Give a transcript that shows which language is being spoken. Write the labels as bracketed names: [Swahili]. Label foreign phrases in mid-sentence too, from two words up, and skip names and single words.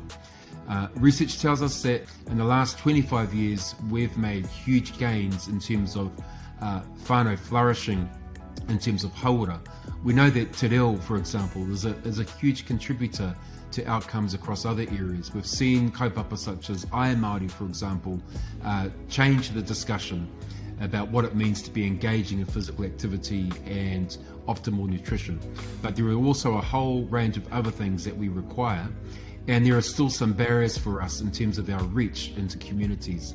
[English] Research tells us that in the last 25 years we've made huge gains in terms of whānau flourishing, in terms of haura. We know that [Māori] te reo, [English] for example, is a huge contributor to outcomes across other areas. We've seen kaupapa such as Ai Māori, for example, change the discussion about what it means to be engaging in physical activity and optimal nutrition. But there are also a whole range of other things that we require, and there are still some barriers for us in terms of our reach into communities.